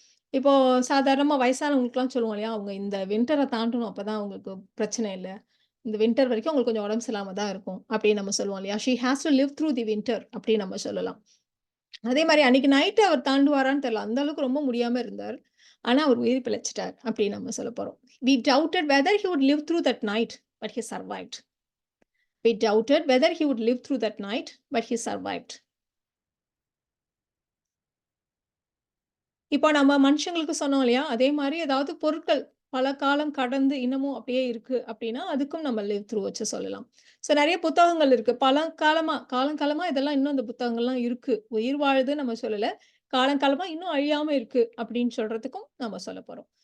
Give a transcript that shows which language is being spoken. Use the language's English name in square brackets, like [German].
[Tamil] இப்போ சாதாரணமா வயசானவங்களுக்குலாம் சொல்லுவோம் இல்லையா? அவங்க இந்த வின்டர தாண்டணும் அப்பதான் அவங்களுக்கு பிரச்சனை இல்ல. இந்த வின்டர் வரைக்கும் அவங்களுக்கு கொஞ்சம் உடம்பு சரியில்லாம தான் இருக்கும். அப்படின்னு நம்ம சொல்லுவோம் இல்லையா? [English] she has to live through the winter [Tamil] அப்படின்னு நம்ம சொல்லலாம். அதே மாரி அன்னைக்கு நைட் அவர் தாண்டுவாரான்னு தெரியல. அந்த அளவுக்கு ரொம்ப முடியாம இருந்தார். ஆனா, அவர் உயிர் பிழைச்சுட்டார் அப்படின்னு நம்ம சொல்லப்போறோம். [English] "We doubted whether he would live through that night, but he survived." We doubted whether he would live through that night, but he survived. [Tamil] இப்போ நம்ம மனுஷங்களுக்கு சொன்னோம் இல்லையா? அதே மாரி ஏதாவது பொருட்கள் பல காலம் கடந்து இன்னமும் அப்படியே இருக்கு அப்படின்னா, அதுக்கும் நம்ம லிவ் த்ரூ வச்சு சொல்லலாம். ஸோ நெறைய புத்தகங்கள் இருக்கு. பழங்காலமா காலங்காலமா இதெல்லாம் இன்னும் அந்த புத்தகங்கள்லாம் இருக்கு. உயிர் வாழுதுன்னு நம்ம சொல்லல. காலங்காலமா இன்னும் அழியாம இருக்கு அப்படின்னு சொல்றதுக்கும் நம்ம சொல்லப்போறோம்.